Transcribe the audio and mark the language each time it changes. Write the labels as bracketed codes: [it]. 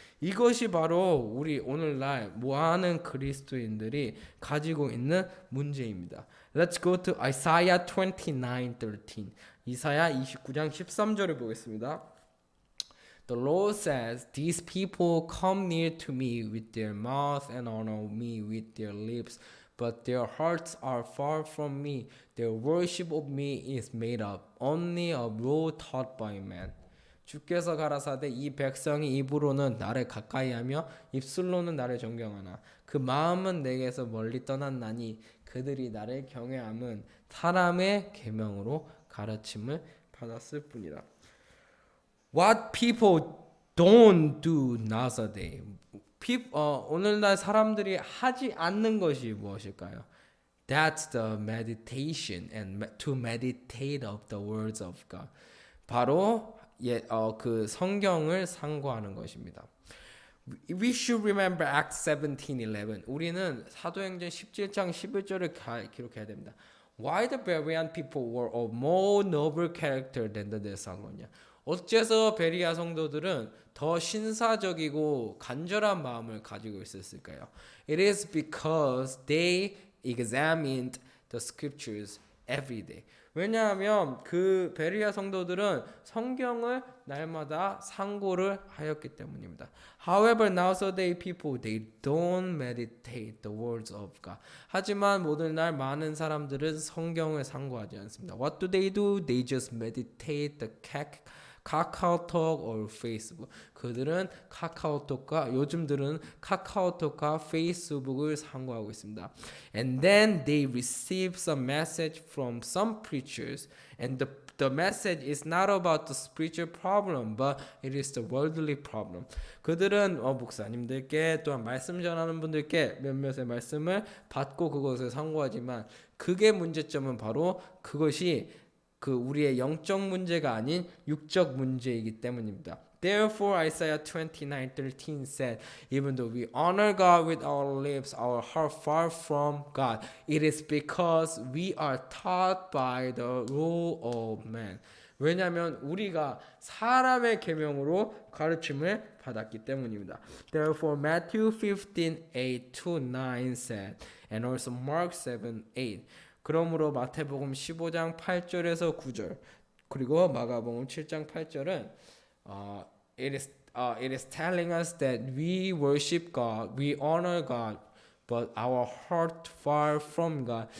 [ko] 이것이 바로 우리 오늘날 모아는 그리스도인들이 가지고 있는 문제입니다. [en] Let's go to Isaiah 29:13. [ko] 이사야 29장 13절을 보겠습니다. [en] The Lord says, These people come near to me with their mouth and honor me with their lips, but their hearts are far from me. Their worship of me is made up only of law taught by man. [ko] 주께서 가라사대 이 백성이 입으로는 나를 가까이하며 입술로는 나를 존경하나 그 마음은 내게서 멀리 떠났나니 그들이 나를 경외함은 사람의 계명으로 가르침을 받았을 뿐이다. [en] What people don't do nowadays. [ko] 오늘날 사람들이 하지 않는 것이 무엇일까요? [en] That's the meditation and to meditate of the words of God. [ko] 바로 그 성경을 상고하는 것입니다. [en] We should remember Acts 17:11. [ko] 우리는 사도행전 17장 11절을 기록해야 됩니다. [en] Why the Berean people were of more noble character than the Thessalonians? [ko] 어째서 베리아 성도들은 더 신사적이고 간절한 마음을 가지고 있었을까요? [en] It is because they examined the scriptures every day. [ko] 왜냐하면 그 베리아 성도들은 성경을 날마다 상고를 하였기 때문입니다. [en] However, nowadays people they don't meditate the words of God. [ko] 하지만 오늘날 많은 사람들은 성경을 상고하지 않습니다. [en] What do? They just meditate the 카카오톡 or 페이스북. [ko] 그들은 카카오톡과 요즘들은 카카오톡과 페이스북을 상고하고 있습니다. [en] And then they receive some message from some preachers and the message is not about the spiritual problem but it is the worldly problem. [ko] 그들은 목사님들께 또한 말씀 전하는 분들께 몇몇의 말씀을 받고 그것을 상고하지만 그게 문제점은 바로 그것이 그 우리의 영적 문제가 아닌 육적 문제이기 때문입니다. [en] Therefore Isaiah 29:13 said, even though we honor God with our lips, our heart far from God, it is because we are taught by the rule of man. [ko] 왜냐하면 우리가 사람의 계명으로 가르침을 받았기 때문입니다. [en] Therefore Matthew 15:8-9 said, and also Mark 7:8. [ko] 그러므로 마태복음 15장 8절에서 9절 그리고 마가복음 7장 8절은 [en] it is telling us that we worship God, we honor God, but our heart far from God.